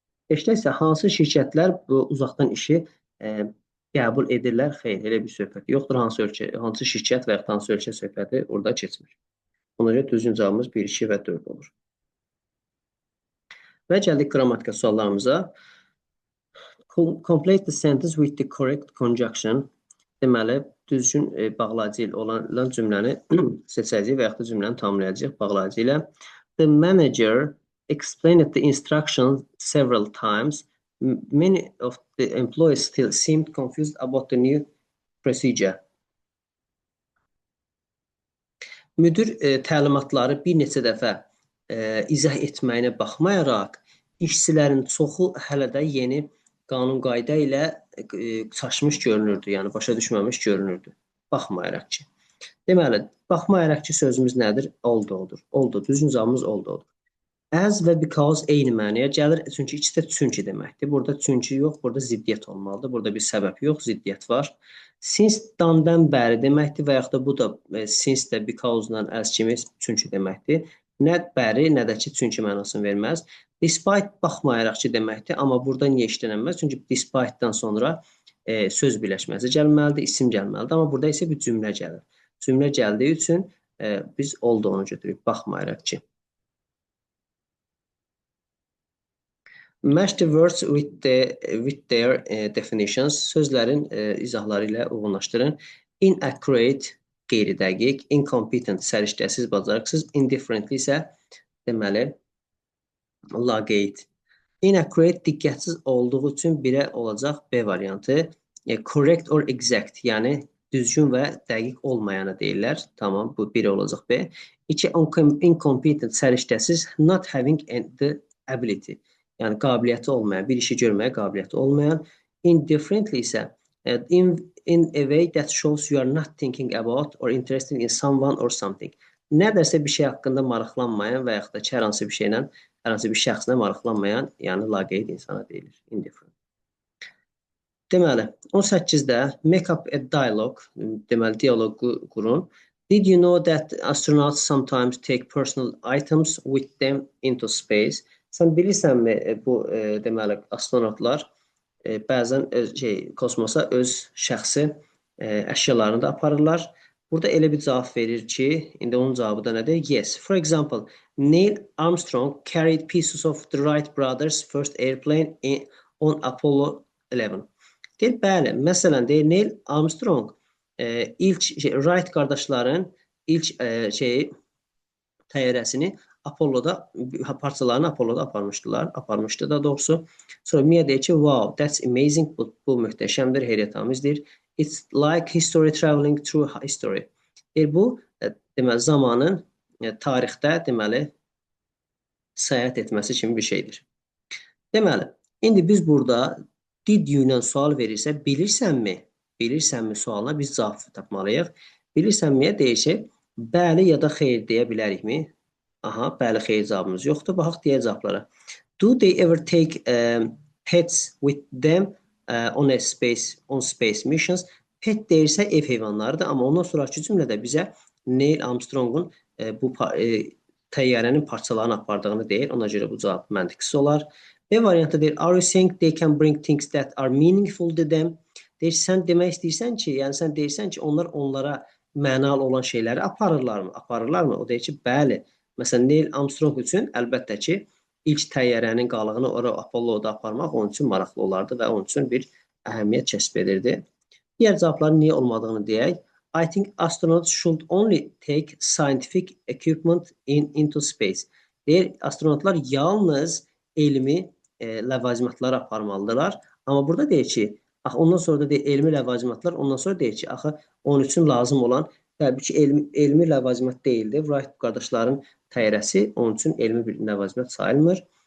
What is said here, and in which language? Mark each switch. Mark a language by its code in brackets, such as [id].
[az] Beşdə isə hansı şirkətlər bu uzaqdan işi qəbul edirlər? Xeyr, elə bir söhbət yoxdur. Hansı şirkət və ya hansı ölkə söhbəti orada keçmir. Ona görə düzgün cavabımız 1, 2 və 4 olur. Və gəldik qrammatika suallarımıza. [en] Complete the sentence with the correct conjunction. [az] Deməli, düzgün bağlayıcı ilə olan cümləni seçəcəyik və yaxud da cümləni tamamlayacağıq bağlayıcı ilə. [en] The manager explained the instructions several times. Many of the employees still seemed confused about the new procedure. [az] Müdür təlimatları bir neçə dəfə izah etməyinə baxmayaraq, işçilərin çoxu hələ də yeni qanun qayda ilə çaşmış görünürdü, yəni başa düşməmiş görünürdü. Baxmayaraq ki. Deməli, baxmayaraq ki sözümüz nədir? Oldu. Oldu. Düzgün cavabımız oldu. As və because eyni mənaya gəlir. Çünki ikisi də çünki deməkdir. Burada çünki yox, burada ziddiyyət olmalıdır. Burada bir səbəb yox, ziddiyyət var. Since dandan bəri deməkdir və yaxud da bu da since də because-la as kimi çünki deməkdir. Nə bəri, nə də ki çünki mənasını verməz. Despite baxmayaraq ki deməkdir, amma burada niyə işlənilməz? Çünki despite-dan sonra söz birləşməsi gəlməlidir, isim gəlməlidir. Amma burada isə bir cümlə gəlir. Cümlə gəldiyi üçün biz olduğunu götürürük, baxmayaraq ki. [en] Match the words with their definitions. [az] Sözlərin izahları ilə uyğunlaşdırın. Inaccurate, qeyri-dəqiq, incompetent, səriştəsiz, bacarıqsız, indifferently isə deməli laqeyd. Inaccurate, diqqətsiz olduğu üçün birə olacaq B variantı. [en] Correct or exact, [az] yəni düzgün və dəqiq olmayanı deyirlər. Tamam, bu biri olacaq B. 2. Incompetent, səriştəsiz, [en] not having the ability. [az] Yəni qabiliyyəti olmayan, bir işi görməyə qabiliyyəti olmayan. [en] Indifferently isə in a way that shows you are not thinking about or interested in someone or something. [az] Nədərsə bir şey haqqında maraqlanmayan və yaxud da ki, hər hansı bir şeylə, hər hansı bir şəxslə maraqlanmayan, yəni laqeyd insana deyilir. Indifferent. Deməli, 18-də [en] make up a dialogue, [az] deməli diyaloqu qurun. [en] Did you know that astronauts sometimes take personal items with them into space? [az] Sən bilirsənmi bu deməli astronavtlar bəzən kosmosa öz şəxsi əşyalarını da aparırlar. Burada elə bir cavab verir ki, indi onun cavabı da nədir? Yes. [en] For example, Neil Armstrong carried pieces of the Wright brothers' first airplane on Apollo 11. [az] Deyir, bəli, məsələn, deyir Neil Armstrong ilk Wright qardaşların ilk təyyarəsini Apollo'da parçalarını Apollo'da aparmışdı da doğrusu. Sonra Mia deyir ki, [en] wow, that's amazing, [az] bu möhtəşəmdir, heyrətamizdir. [en] It's like history traveling through history. [az] Bu deməli zamanın tarixdə deməli səyahət etməsi kimi bir şeydir. Deməli, indi biz burada did you ilə sual verirsə, bilirsənmi? Bilirsənmi sualına biz cavab tapmalıyıq. Bilirsənmiyə deyəcək, bəli ya da xeyr deyə bilərikmi? Aha, bəli, xeyr cavabımız yoxdur. Baxaq digər cavablara. [en] Do they ever take pets with them on space missions? [az] Pet deyirsə ev heyvanlarıdır, amma ondan sonraki cümlədə bizə Neil Armstrong'un bu təyyarənin parçalarını apardığını deyir. Ona görə bu cavab məntiqsiz olar. B variantı deyir, [en] are you saying they can bring things that are meaningful to them? [az] Deyir, sən demək istəyirsən ki, yəni sən deyirsən ki, onlar onlara mənalı olan şeyləri aparırlarmı? Aparırlarmı? O deyir ki, bəli. Məsələn, Neil Armstrong üçün əlbəttə ki, ilk təyyarənin qalığını ora Apollo-da aparmaq onun üçün maraqlı olardı və onun üçün bir əhəmiyyət kəsb edirdi. Digər cavabların niyə olmadığını deyək. [en] I think astronauts should only take scientific equipment into space. [az] Deyir, astronotlar yalnız elmi ləvazimatları aparmalıdırlar. Amma burada deyir ki, ondan sonra da deyir, elmi ləvazimatlar, ondan sonra deyir ki, axı onun üçün lazım olan təbii ki, elmi ləvazimat deyildir. Wright qardaşların təyyarəsi onun üçün elmi bir ləvazimat sayılmır.